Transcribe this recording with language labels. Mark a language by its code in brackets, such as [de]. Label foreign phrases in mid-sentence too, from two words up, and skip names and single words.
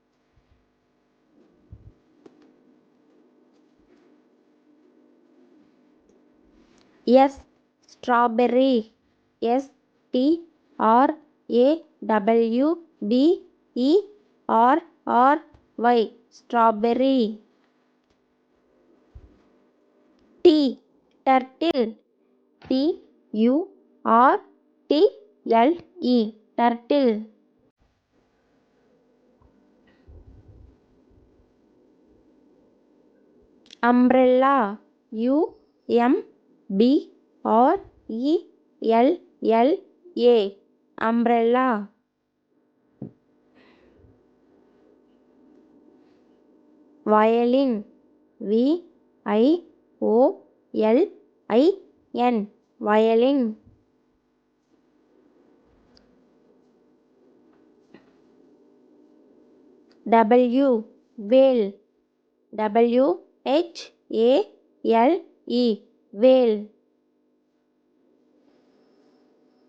[en] S. Strawberry. S T R A W B E R R Y. Strawberry. T. Turtle. T U R T L E. Turtle. Umbrella. U M B R E L L A. Umbrella. Violin. V I O L I N. Violin. W. Whale. W H A L E. Whale.